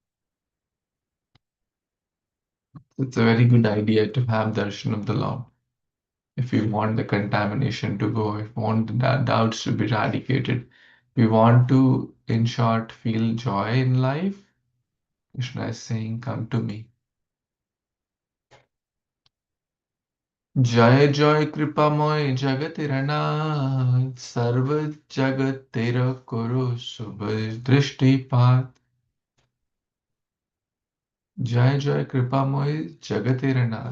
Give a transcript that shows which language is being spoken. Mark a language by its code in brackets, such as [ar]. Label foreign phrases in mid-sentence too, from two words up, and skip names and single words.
[en] It's a very good idea to have darshan of the Lord. If we want the contamination to go, if we want the doubts to be eradicated, we want to, in short, feel joy in life, Krishna is saying, come to me. [bn] জয় জয় কৃপাময় জগতিরনাথ সর্ব জগত তেরা করো শুভ দৃষ্টিপাত. জয় জয় কৃপাময় জগতিরনাথ.